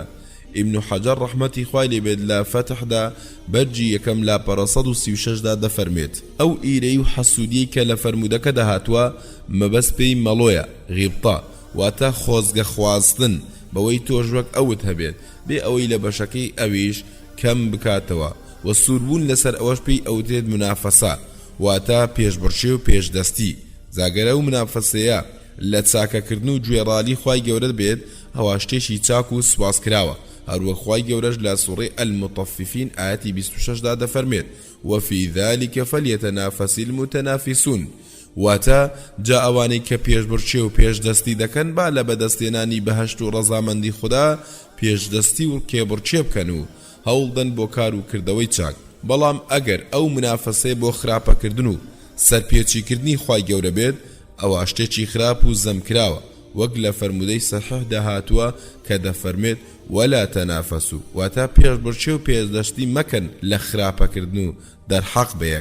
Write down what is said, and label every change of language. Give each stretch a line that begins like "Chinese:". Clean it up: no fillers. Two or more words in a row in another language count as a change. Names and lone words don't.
Central Kurdish: ئیبن حەجەر ڕەحمەتی خوای لێبێت لە فەتحدا بەرجی یەکەم لاپەڕە 136دا دەفەرمێت ئەو ئیرەی و حەسوودی کە لە فەرمودەکە دەهاتووە مەبەست پێی مەڵۆیە، غیبتە، واتە خۆزگە خواستن بەوەی تۆش وەک ئەوت هەبێت بێ ئەوەی لە بەشەکەی ئەویش کەم بکاتەوە و سووربوون لەسەر ئەوەش پێی ئەوتێت منافەسە، واتە پێشبڕشێ و پێشدەستی. زاگەرە و منافەسەیە لە چاکەکردن و گوێڕالی خوای گەورە بێت هەوا شتێکی چاک و سواس کراوە. هەروە خوای گەورەش لە سوڕەی المطففین ئاەتی 26دا دەفەرمێت
Arabic: وفي ذلك فليتنافس المتنافسون،
Central Kurdish: واتە جا ئەوانەی کە پێشبڕچێ و پێشدەستی دەکەن با لە بەدەستێنانی بەهەشت و ڕەزامەندی خوددا پێشدەستی و کێبڕچێ بکەن و هەوڵدەن بۆ کار و کردەوەی چاک. بەڵام ئەگەر ئەو منافەسەی بۆ خراپەکردن و سەرپێچیکردنی خوای گەورە بێت ئەوە شتێکی خراپ و زەمکراوە وەک لە فەرمودەی سەحیح داهاتووە کە دەفەرمێت
Arabic: ولا تەنافەسو،
Central Kurdish: واتە پێشبڕچێ و پێشدەستی مەکەن لە خراپەکردن و دەرحەق بەیەک.